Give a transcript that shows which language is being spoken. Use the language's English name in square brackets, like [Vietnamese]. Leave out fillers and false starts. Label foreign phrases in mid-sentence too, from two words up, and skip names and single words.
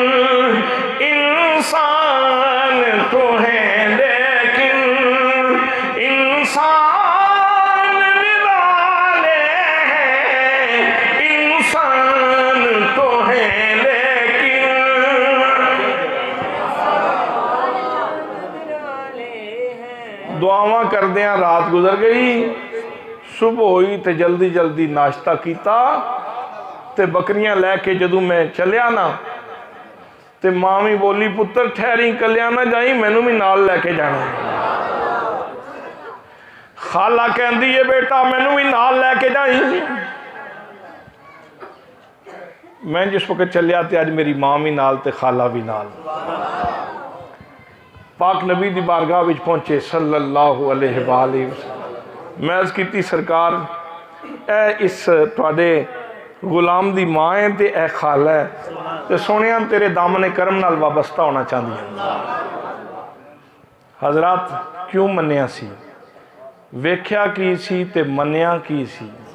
[Urdu] انسان تو ہے لیکن، انسان نرالے ہیں، انسان تو ہے [Punjabi] دعاواں کردیاں رات گزر گئی. [Urdu] صبح ہوئی تو جلدی جلدی ناشتہ کیا, [Punjabi] تو بکریاں لیکے جدوں میں چلیا نا، تو ماں بھی بولی پتر ٹھہری، کلیا نہ جائی، مینوں بھی نال لیکے جانا. [Urdu] خالہ کہتی ہے بیٹا [Punjabi] مینوں بھی نال لیکے جائی. میں جس وقت چلیا تو اج میری ماں بھی نال تے خالہ بھی نال. پاک نبی دی بارگاہ وچ پہنچے [Arabic] صلى الله عليه وسلم. [Punjabi] میں عرض کی سرکار اے اس تہاڈے غلام دی ماں ہے تے اے خالہ ہے، تے سونیا تیرے دامن کرم نال [Urdu] وابستہ ہونا چاہتی ہے. [Punjabi] حضرات کیوں منیا سی، ویکھیا کی سی تے منیا کی سی?